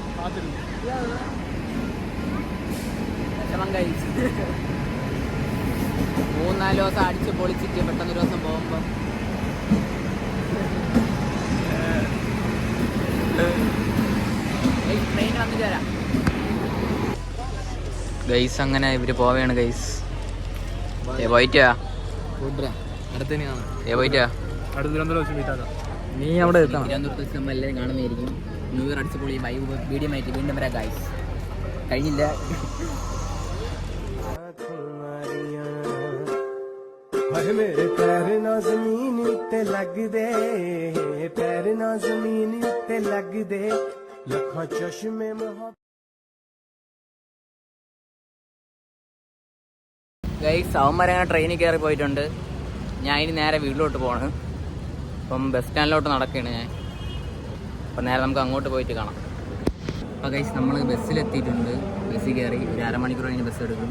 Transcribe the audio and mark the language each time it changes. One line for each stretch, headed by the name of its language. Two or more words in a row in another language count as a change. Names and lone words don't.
Malayalam: 3-4 ദിവസം അടിച്ച് പൊളിച്ചിട്ട് പെട്ടെന്നൊരു ദിവസം പോകുമ്പോ ട്രെയിൻ വന്നിട്ട് വരാം ഗൈസ്. അങ്ങനെ ഇവര് പോവുകയാണ് ഗൈസ്. പോയിട്ടാ നീ അവിടെ തിരുവനന്തപുരത്ത് വെച്ച് നമ്മൾ എല്ലാവരും കാണുന്നതായിരിക്കും.
English: New Year
Malayalam: അടിച്ച് പൊളി വീഡിയോ ആയിട്ട് വീണ്ടും വരാം ഗൈസ്. കഴിഞ്ഞില്ല.
Punjabi: ਮੇਰੇ ਪੈਰ ਨਾ ਜ਼ਮੀਨ ਉੱਤੇ ਲੱਗ ਦੇ, ਪੈਰ ਨਾ ਜ਼ਮੀਨ ਉੱਤੇ ਲੱਗ ਦੇ, ਲੱਖਾ ਚਸ਼ਮੇ
Malayalam: ഗൈസ് അവന്മാരങ്ങനെ ട്രെയിനിൽ കയറി പോയിട്ടുണ്ട്. ഞാൻ ഇനി നേരെ വീട്ടിലോട്ട് പോവാണ്. അപ്പം ബസ് സ്റ്റാൻഡിലോട്ട് നടക്കുകയാണ് ഞാൻ. അപ്പം നേരെ നമുക്ക് അങ്ങോട്ട് പോയിട്ട് കാണാം. അപ്പോൾ ഗൈസ് നമ്മൾ ബസ്സിലെത്തിയിട്ടുണ്ട്. ബസ്സിൽ കയറി ഒരു അരമണിക്കൂർ കഴിഞ്ഞ് ബസ് എടുക്കും.